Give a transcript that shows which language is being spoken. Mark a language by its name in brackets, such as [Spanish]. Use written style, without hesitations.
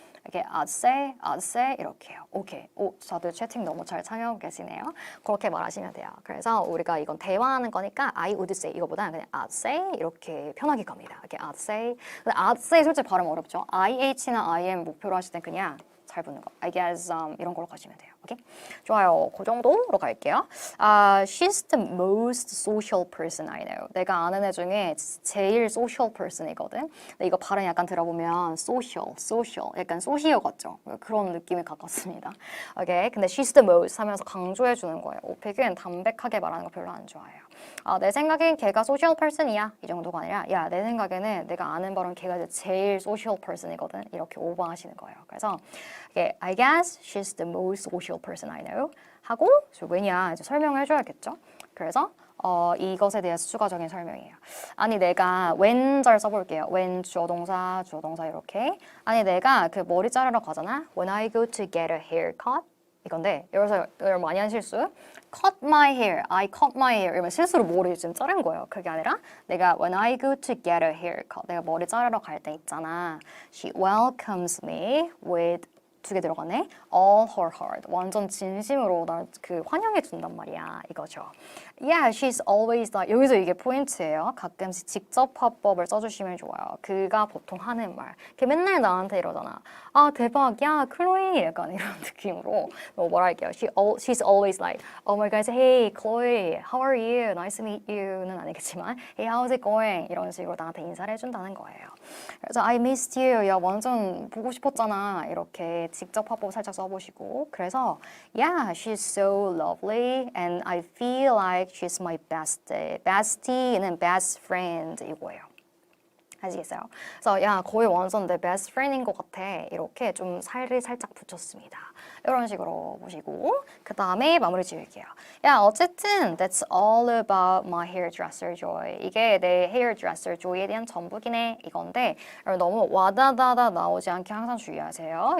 [Korean] 이렇게 I'd say 이렇게요. 오케이. 다들 채팅 너무 잘 참여하고 계시네요. 그렇게 말하시면 돼요. 그래서 우리가 이건 대화하는 거니까 I would say 이거보다는 그냥 I'd say 이렇게 편하게 갑니다. 이렇게 [English] I'd say. [Korean] 근데 I'd say 솔직히 발음 어렵죠. IH나 IM 목표로 하실 땐 그냥 잘 붙는 거. I guess 이런 걸로 가시면 돼요. 오케이? 좋아요. 그 정도로 갈게요. [English] She's the most social person I know. [Korean] 내가 아는 애 중에 제일 social person이거든. 근데 이거 발음 약간 들어보면 social 약간 소시오 같죠? 그런 느낌에 가깝습니다. 오케이? 근데 she's the most 하면서 강조해 주는 거예요. 오픽은 담백하게 말하는 거 별로 안 좋아해요. 내 생각엔 걔가 소셜 퍼슨이야 이 정도가 아니라 야, 내 생각에는 내가 아는 바로는 걔가 이제 제일 소셜 퍼슨이거든 이렇게 오버하시는 거예요. 그래서 [English] I guess she's the most social person I know [Korean] 하고 왜냐 이제 설명을 해줘야겠죠. 그래서 이것에 대해서 추가적인 설명이에요. 아니 내가 when절 써볼게요. when 주어 동사 이렇게. 아니 내가 그 머리 자르러 가잖아. [English] When I go to get a haircut [Korean] 이건데 여기서 여러분 많이 한 실수 [English] cut my hair, I cut my hair [Korean] 이러면 실수로 머리를 지금 자른 거예요. 그게 아니라 내가 [English] when I go to get a haircut [Korean] 내가 머리 자르러 갈 때 있잖아. [English] She welcomes me with [Korean] 두 개 들어가네. [English] All her heart. [Korean] 완전 진심으로 날 그 환영해 준단 말이야. 이거죠. [English] Yeah, she's always like. [Korean] 여기서 이게 포인트예요. 가끔씩 직접 화법을 써주시면 좋아요. 그가 보통 하는 말. 걔 맨날 나한테 이러잖아. 대박. 야, 클로이. 약간 이런 느낌으로 뭐라 할게요. [English] She's always like, oh my God, hey, Chloe, how are you? Nice to meet you는 [Korean] 아니겠지만, [English] hey, how's it going? [Korean] 이런 식으로 나한테 인사를 해준다는 거예요. 그래서 [English] I missed you. [Korean] 야, 완전 보고 싶었잖아. 이렇게 직접 화법 살짝 써보시고. 그래서 [English] yeah, she's so lovely and I feel like she's my bestie. [Korean] bestie는 best friend 이거예요. 아시겠어요? 그래서 야, 거의 완전 내 best friend인 것 같아. 이렇게 좀 살을 살짝 붙였습니다. 이런 식으로 보시고 그 다음에 마무리 지을게요. 야, 어쨌든 [English] that's all about my hairdresser Joy. [Korean] 이게 내 hairdresser Joy에 대한 전부기네 이건데 너무 와다다다 나오지 않게 항상 주의하세요.